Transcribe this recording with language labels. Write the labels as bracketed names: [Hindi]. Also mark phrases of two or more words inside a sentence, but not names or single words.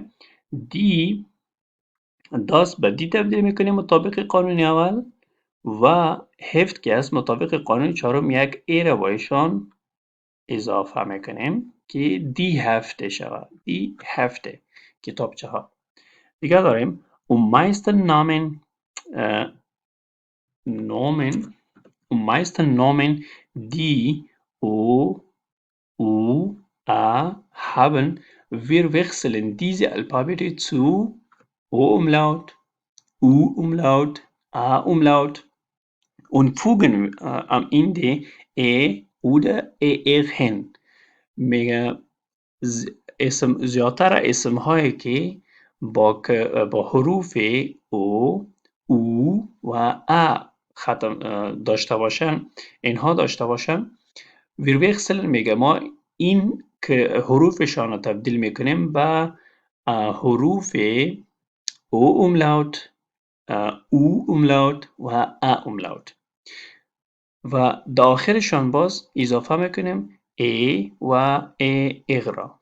[German] die das [Persian] به دی تبدیل میکنیم مطابق قانون اول و هفت که است مطابق قانون چهارم یک ای را با ایشان اضافه میکنیم که [German] die Hefte [Persian] شود. [German] die Hefte [Persian] کتابچه ها. دیگه داریم [German] meisten Namen die U, A haben, wir wechseln diese Alphabete zu O-Umlaut, U-Umlaut, A-Umlaut und fügen am Ende E oder ER hin. [Persian] میگه زیادتر اسم هایی که با حروف او و ا ختم داشته باشن، اینها داشته باشن، [German] wir wechseln [Persian] میگه ما این که حروفشان رو تبدیل میکنیم به حروف او املاوت، او املاوت و ا املاوت و داخلشان باز اضافه میکنیم ای و ای اغرا.